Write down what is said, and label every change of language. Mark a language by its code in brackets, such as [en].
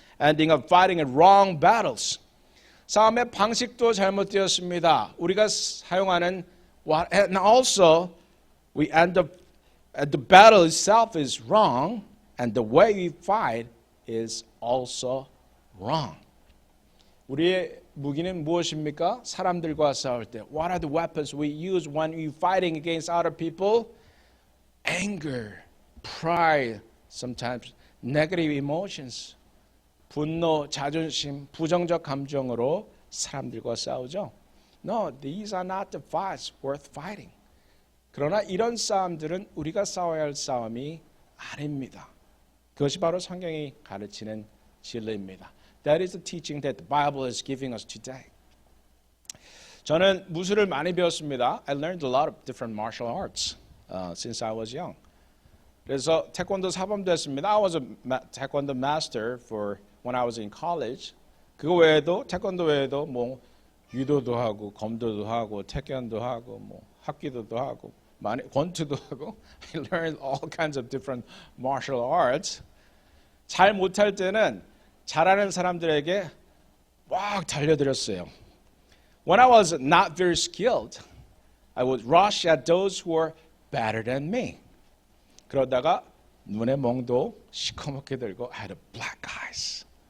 [en] ending up fighting in wrong battles. [ko] 싸움의 방식도 잘못되었습니다. 우리가 사용하는 [en] and also we end up the battle itself is wrong and the way we fight is also wrong. [ko] 우리의 무기는 무엇입니까? 사람들과 싸울 때. [en] What are the weapons we use when we fighting against other people? Anger, pride, sometimes negative emotions. [ko] 분노, 자존심, 부정적 감정으로 사람들과 싸우죠. [en] No, these are not the fights worth fighting. [ko] 그러나 이런 싸움들은 우리가 싸워야 할 싸움이 아닙니다. 그것이 바로 성경이 가르치는 진리입니다. [en] That is the teaching that the Bible is giving us today. [ko] 저는 무술을 많이 배웠습니다. [en] I learned a lot of different martial arts since I was young. [ko] 그래서 태권도 사범도 했습니다. [en] I was a taekwondo master for when I was in college. [ko] 그거 외에도 태권도 외에도 뭐 유도도 하고 검도도 하고 태권도 하고 뭐 합기도도 하고 권투도 하고 [en] I learned all kinds of different martial arts. [ko] 잘 못할 때는 잘하는 사람들에게 막 달려들었어요. [en] When I was not very skilled, I would rush at those who were better than me. [ko] 그러다가 눈에 멍도 시커멓게 들고 [en] I had black eyes.